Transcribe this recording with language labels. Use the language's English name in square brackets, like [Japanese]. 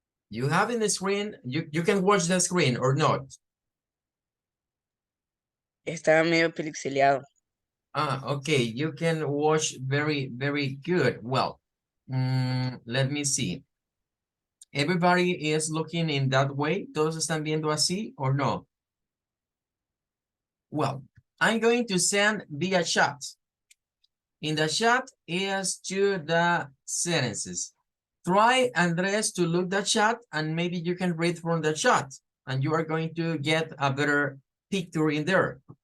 [English] You have in the screen, you can watch the screen or not. [Spanish] Está medio pixeleado. [English] Okay, you can watch very good. Well, let me see. Everybody is looking in that way. [Spanish] ¿Todos están viendo así [English] or no? Well, I'm going to send via chat. In the chat is to the sentences. Try, Andres, to look the chat and maybe you can read from the chat and you are going to get a better picture in there.